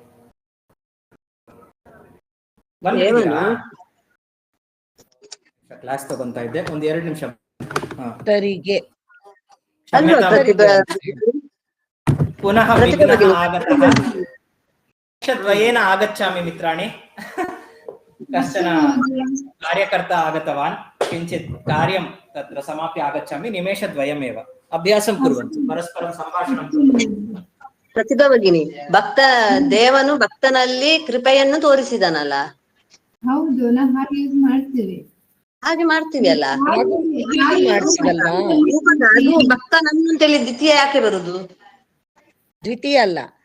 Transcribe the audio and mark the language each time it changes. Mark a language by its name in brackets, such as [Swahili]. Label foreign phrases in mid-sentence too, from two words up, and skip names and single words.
[Kannada] ಕ್ಲಾಸ್ ತಗೊಂತಾ ಇದ್ದೆ, ಒಂದ್ 2 ನಿಮಿಷ. [Sanskrit] ಪುನಃ ವಿಘ್ನಃ ಆಗತಃ ನಿಮಿಷದ್ವಯೇನ ಆಗಚ್ಚಾಮಿ ಮಿತ್ರಾಣಿ. कश्चन कार्यकर्ता आगतवान्, किञ्चित् कार्यं तत्र समाप्य आगच्छामि, निमेषद्वयमेव। अभ्यासं कुर्वन्तु, परस्परं सम्भाषणं कुर्वन्तु। [Kannada] ಪ್ರತಿಭಾ ಭಗಿನಿ, ದೇವನು ಭಕ್ತನಲ್ಲಿ ಕೃಪೆಯನ್ನು ತೋರಿಸಿದನಲ್ಲ? ಹೌದು, ನಾವು ಹಾಗೆ ಯೂಸ್ ಮಾಡ್ತೀವಿ. ಹಾಗೆ ಮಾಡ್ತೀವಿ ಅಲ್ಲ? ಅದು ಭಕ್ತನನ್ನು ಅಂತೇಳಿ ದ್ವಿತೀಯ ಯಾಕೆ ಬರುದು? ದ್ವಿತೀಯ ಅಲ್ಲ,